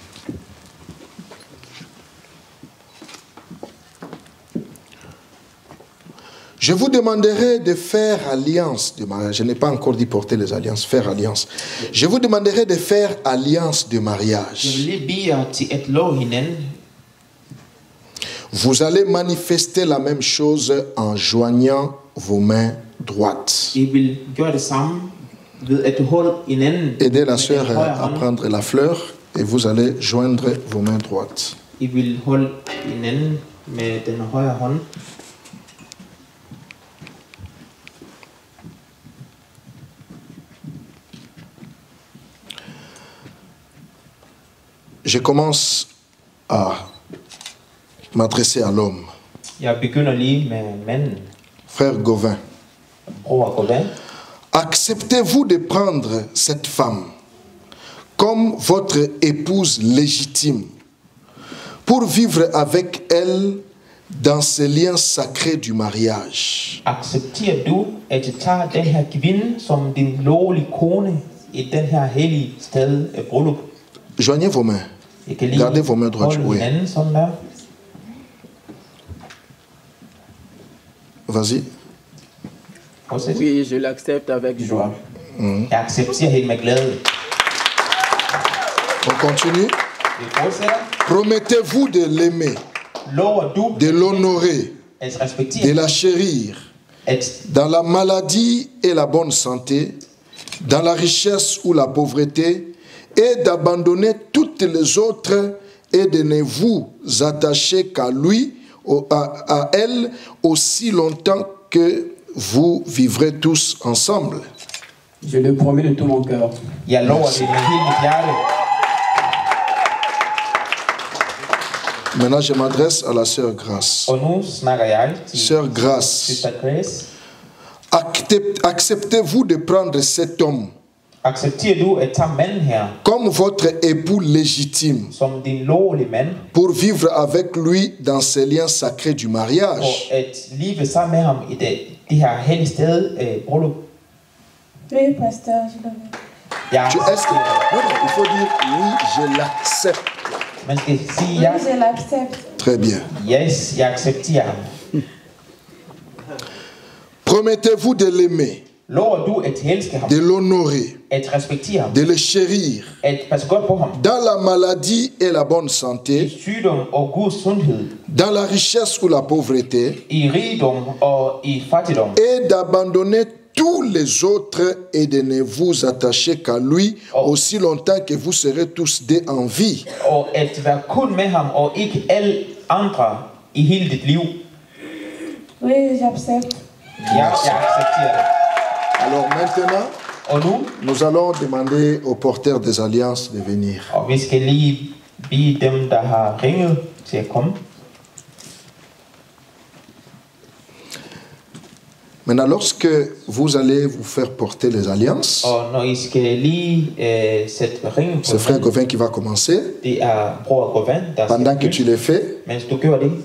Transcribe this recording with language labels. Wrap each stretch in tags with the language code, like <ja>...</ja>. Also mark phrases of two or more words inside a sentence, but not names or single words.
<fr>Je vous demanderai de faire alliance de mariage. Je n'ai pas encore dit porter les alliances, faire alliance. Je vous demanderai de faire alliance de</fr> <da>Jeg</da> <fr>mariage.</fr> <da>vil lige bede jer til at love hinanden.</da> <fr>Vous allez manifester la même chose en joignant vos mains droites.</fr> <da>I vil gøre det samme ved at holde hinanden.</da> <fr>Aidez la</fr> <da>med sœur den højre à hånd.</da> <fr>prendre la fleur et vous allez joindre vos mains droites.</fr> <da>I vil holde hinanden med den højre hånd.</da> <fr>Je commence à m'adresser à l'homme.</fr> <da>Jeg begynder lige med manden.</da> <fr>Frère Gauvin,</fr> <da>Bror Gauvin.</da> <fr>acceptez-vous de prendre cette femme comme votre épouse légitime pour vivre avec elle dans ce lien sacré du mariage?</fr> <da>Accepterer du at tage den her kvinde som din lovlige kone i den her hellige sted af bryllup?</da> <fr>Joignez vos mains.</fr> <da>I kan lige</da> <fr>Gardez vos mains droites.</fr> <da>holde Oui. hinanden sådan der.</da> <fr>Vas-y.</fr> <da>Fortsæt.</da> <fr>Oui, je l'accepte avec joie.</fr> <da>Jeg accepterer hende med glæde.</da> <fr>On continue.</fr> <da>Vi fortsætter.</da> <fr>Promettez-vous de l'aimer,</fr> <da>Lover du</da> <fr>de l'honorer,</fr> <da>at de respektere,</da> <fr>la chérir,</fr> <da>at</da> <fr>dans la maladie et la bonne santé, dans la richesse ou la pauvreté, et d'abandonner toutes les autres et de ne vous attacher qu'à lui, à elle, aussi longtemps que vous vivrez tous ensemble? Je le promets de tout mon cœur.</fr> <da>jeg lover det med hele mit hjerte.</da> <fr>Maintenant, je m'adresse à la sœur Grace.</fr> <da>Og nu snakker jeg til</da> <fr>Sœur Grace,</fr> <en>Sister Grace.</en> <fr>acceptez-vous de prendre cet homme</fr> <da>Accepterer du at tage manden her</da> <fr>comme votre époux légitime</fr> <da>som din lovlige mand,</da> <fr>pour vivre avec lui dans ces liens sacrés du</fr> <da>og</da> <fr>mariage?</fr> <da>at leve sammen med ham i det her hellige sted, bryllup?</da> <fr>Oui, pasteur, je le veux. Jeg Est-ce que... Non, non, il faut dire oui, je l'accepte.</fr> <da>Man skal sige,</da> <fr>Oui, je l'accepte. Très bien.</fr> <da>yes, jeg accepterer ham.</da> <fr>Promettez-vous de l'aimer,</fr> <da>Lover du at elske ham,</da> <fr>de l'honorer,</fr> <da>at respektere ham,</da> <fr>de le chérir</fr> <da>at passe godt på ham,</da> <fr>dans la maladie et la bonne santé,</fr> <da>sygdom og god sundhed,</da> <fr>dans la richesse ou la pauvreté,</fr> <da>i rigdom og i fattigdom,</da> <fr>et d'abandonner tous les autres et de ne vous attacher qu'à lui aussi longtemps que vous serez tous deux en vie.</fr> <da>og at være kun med ham og ikke alle andre i hele dit liv.</da> <fr>Oui, j'accepte.</fr> <da>Jeg accepterer det.</da> <fr>Alors maintenant,</fr> <da>Og nu,</da> <fr>nous allons demander aux porteurs des alliances de venir.</fr> <da>og vi skal lige bede dem, der har ringet til at komme.</da> <fr>Maintenant, lorsque vous allez vous faire porter les alliances,</fr> <da>Og når I skal lige sætte ringen på</da> <fr>c'est frère Gauvin qui va commencer.</fr> <da>det bror Govan, der</da> <fr>Pendant que</fr> <da>skal</da> <fr>tu le fais,</fr> <da>mens du gør det.</da>